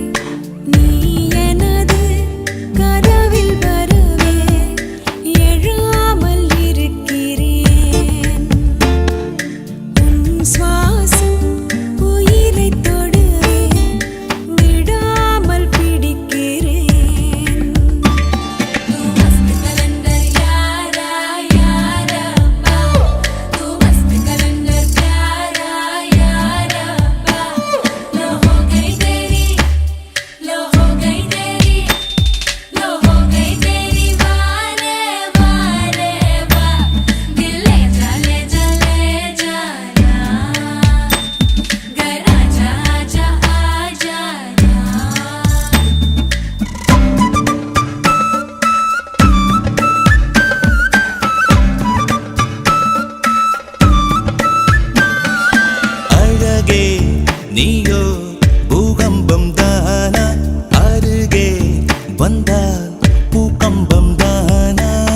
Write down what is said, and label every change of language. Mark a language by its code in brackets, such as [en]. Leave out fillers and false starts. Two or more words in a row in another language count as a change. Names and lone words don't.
[ta] நீ எனது கனவில் வரவே எழாமல் இருக்கிறேன். உன் சுவாசம் உயிரை தொடவே விடாமல் பிடிக்கிறேன். [hi] तू मस्त कलंदर यारा यारब्बा, तू मस्त कलंदर प्यारा यारब्बा, लो हो गई तेरी, लो हो गई तेरी, लो हो गई तेरी वारे वारे वा, दिल ले जा ले जाना, घर आजा आजा आ जाना. [ta] அழகே நீயோ பூகம்பம் தானா, அருகே வந்தால் பூகம்பம் தானா.